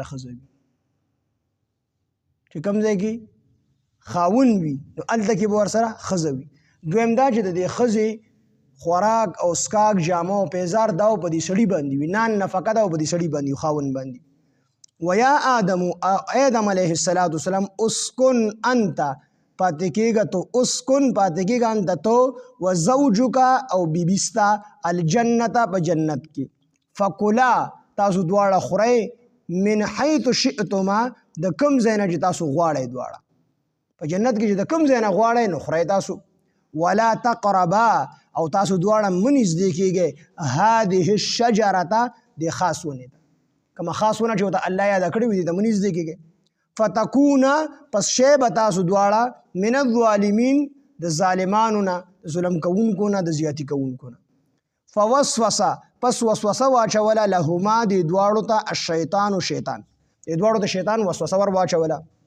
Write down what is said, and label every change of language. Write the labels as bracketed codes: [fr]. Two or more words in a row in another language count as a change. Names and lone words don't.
[ps] ښځه وي چې کوم ځای کې خاوند وي نو هلته کې به ورسره ښځه وي دویم دا چې د دې ښځې خوراک او سکاک جامه او پیزار دا په دې سړي باندې وي نان نفقه دا په دې سړي باندې خاوند باندې ویا آدم علیه السلام [ar] اسکن انت [ps] پاتې کېږه تو اسکن پاتې کېږه انت تو وزوجک او [ar] بیبستا الجنت [ps] په جنت کې فکلا تاسو دواړه خورئ [ar] من حیث شئتما [ps] د کوم ځای نه چې تاسو غواړئ دواړه په جنت کې چې د کوم ځای نه غواړئ نو خورئ تاسو [ar] ولا تقربا [ps] او تاسو دواړه مه نږدې کېږئ [ar] هذه الشجرة [ps] د خاص ونې ته کومه خاص ونه چې ورته الله یاده کړې وي دې ته مه نږدې کېږئ فتکونا پس شی به تاسو دواړه [ar] من الظالمین [ps] د ظالمانو نه ظلم کوونکو نه د زیاتي کوونکو نه فوسوسه پس وسوسه واچوله لهما دې دواړو ته الشیطان شیطان دې دواړو ته شیطان وسوسه ور واچوله